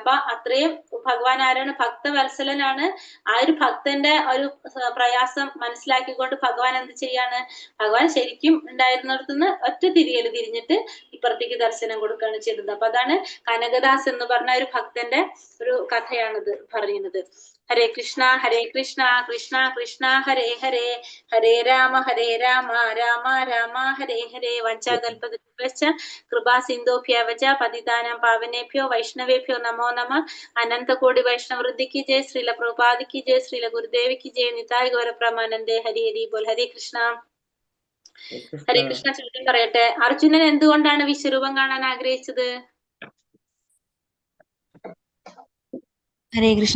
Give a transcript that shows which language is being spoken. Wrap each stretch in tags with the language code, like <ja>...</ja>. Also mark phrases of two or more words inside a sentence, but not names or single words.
<ml>അപ്പൊ അത്രയും ഭഗവാൻ ആരാണ്, ഭക്തവത്സലനാണ്. ആ ഒരു ഭക്തന്റെ ഒരു പ്രയാസം മനസ്സിലാക്കിക്കൊണ്ട് ഭഗവാൻ എന്ത് ചെയ്യാണ്, ഭഗവാൻ ശരിക്കും ഉണ്ടായിരുന്നിടത്തുനിന്ന് ഒറ്റ തിരിഞ്ഞിട്ട് ഇപ്പുറത്തേക്ക് ദർശനം കൊടുക്കുകയാണ് ചെയ്തത്. അപ്പൊ അതാണ് കനകദാസ് എന്ന് പറഞ്ഞ ഒരു ഭക്തന്റെ ഒരു കഥയാണിത് പറയുന്നത്. ഹരേ കൃഷ്ണ കൃഷ്ണ കൃഷ്ണ ഹരേ ഹരേ, ഹരേ രാമ രാമ രാമ ഹരേ ഹരേ.</ml> <sa>വഞ്ചാകൽപതരുഭ്യശ്ച കൃപാ സിന്ധോഭ്യവച പതിതാനാം പാവനേഭ്യോ വൈഷ്ണവേഭ്യോ നമോ നമഃ.</sa> <ml>അനന്തകോടി വൈഷ്ണവൃദ്ധിക്ക് ജയ. ശ്രീല പ്രഭുപാദിക്ക് ജയ. ശ്രീല ഗുരുദേവിക്ക് ജയ. നിതായ് ഗൗരപ്രമാനന്ദേ. ഹരി ഹരി ബോൽ. ഹരേ കൃഷ്ണ. ഹരേ കൃഷ്ണ. ചോദ്യം പറയട്ടെ, അർജുനൻ എന്തുകൊണ്ടാണ് വിശ്വരൂപം കാണാൻ ആഗ്രഹിച്ചത്? ഹരേ കൃഷ്ണ.</ml>